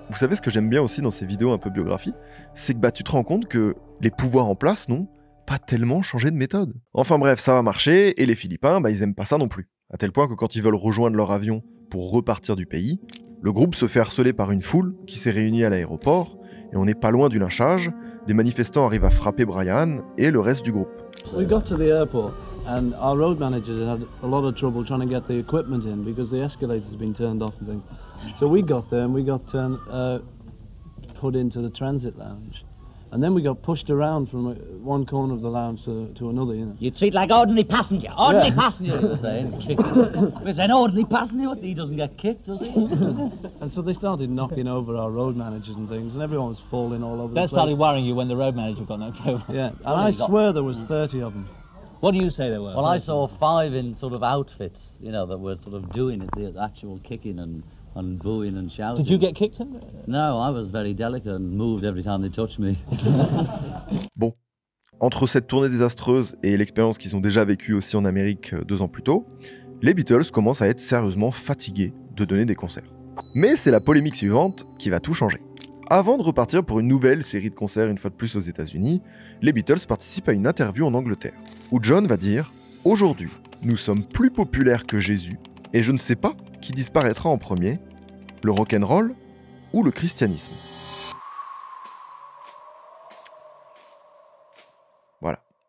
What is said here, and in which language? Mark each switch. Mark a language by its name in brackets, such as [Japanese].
[French] Vous savez ce que j'aime bien aussi dans ces vidéos un peu biographies, c'est que tu te rends compte que les pouvoirs en place n'ont pas tellement changé de méthode. Enfin bref, ça va marcher, et les Philippins, ils aiment pas ça non plus. À tel point que quand ils veulent rejoindre leur avion pour repartir du pays, le groupe se fait harceler par une foule qui s'est réunie à l'aéroport, et on n'est pas loin du lynchage, des manifestants arrivent à frapper Brian et le reste du groupe. [English] We got to the airport and our road managers had a lot of trouble trying to get the equipment in because the escalator's been turned off and things. So we got there and we got put into the transit lounge. And then we got pushed around from one corner of the lounge to another, you know. You treat like ordinary passenger. Ordinary passenger, you were saying. It's an ordinary passenger, he doesn't get kicked, does he? And so they started knocking over our road managers and things, and everyone was falling all over the place. That started worrying you when the road manager got knocked over. Yeah, and I swear there was 30 of them. What do you say there were? Well, I saw 5 in sort of outfits, you know, that were sort of doing it, the actual kicking and booing and shouting. Did you get kicked? No, I was very delicate and moved every time they touched me. [French] Bon, entre cette tournée désastreuse et l'expérience qu'ils ont déjà vécue aussi en Amérique 2 ans plus tôt, les Beatles commencent à être sérieusement fatigués de donner des concerts. Mais c'est la polémique suivante qui va tout changer. Avant de repartir pour une nouvelle série de concerts une fois de plus aux États-Unis, les Beatles participent à une interview en Angleterre, où John va dire « Aujourd'hui, nous sommes plus populaires que Jésus, et je ne sais pas qui disparaîtra en premier, le rock'n'roll ou le christianisme. » Voilà.